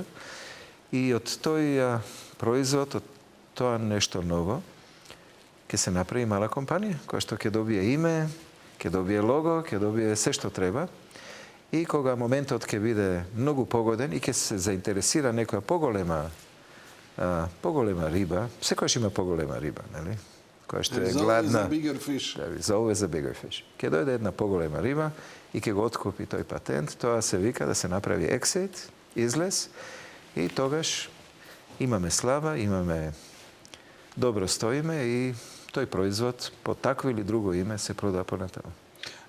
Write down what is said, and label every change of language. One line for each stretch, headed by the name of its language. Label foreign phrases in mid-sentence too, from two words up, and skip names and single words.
Macedonian: И од тој производ, од тоа нешто ново, ќе се направи мала компанија, која што ќе добие име, ќе добие лого, ќе добие се што треба. И кога моментот ќе биде многу погоден и ќе се заинтересира некоја поголема риба, секојаш има поголема риба, нели? Која што е гладна.
English: It's always a bigger fish.
Macedonian: Ќе дојде една поголема риба и ќе го откупи тој патент, тоа се вика да се направи exit, излез, и тогаш имаме слава, имаме добро стоиме и тој производ по такво или друго име се продава понатаму.